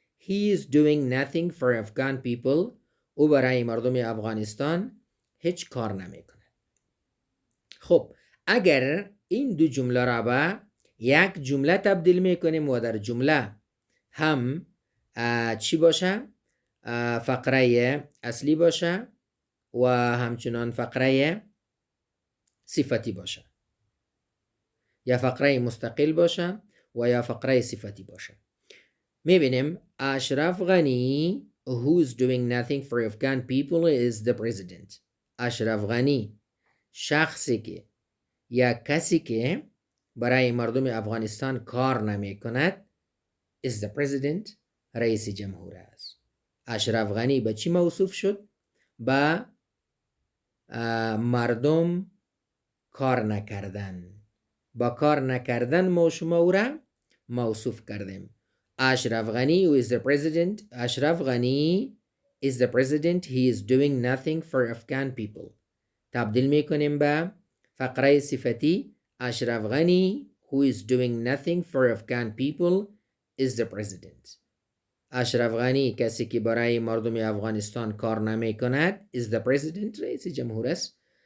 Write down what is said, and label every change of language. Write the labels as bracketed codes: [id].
[en] He is doing nothing for Afghan people. [fa] او برای مردم افغانستان هیچ کار نمی کند. خب اگر این دو جمله را به یک جمله تبدیل میکنیم و در جمله هم چی باشه؟ فقره اصلی باشه و همچنان فقره صفتی باشه، یا فقره مستقل باشه و یا فقره صفتی باشه. [en] میبینیم Ashraf Ghani who's doing nothing for Afghan people is the president. [fa] اشرف غنی شخصی که یا کسی که برای مردم افغانستان کار نمی کند [en] is the president، [fa] رئیس جمهور است. اشرف غنی به چی موصوف شد؟ با مردم کار نکردن. با کار نکردن ما شما او را موصوف کردیم. [en] Ashraf Ghani who is the president. Ashraf Ghani is the president. He is doing nothing for Afghan people. [fa] تبدیل میکنیم به فقره صفتی. [en] Ashraf Ghani who is doing nothing for Afghan people is the president. [fa] اشرف غنی کسی که برای مردم افغانستان کار نمی کند [en] is the president، [fa] رئیس جمهور است.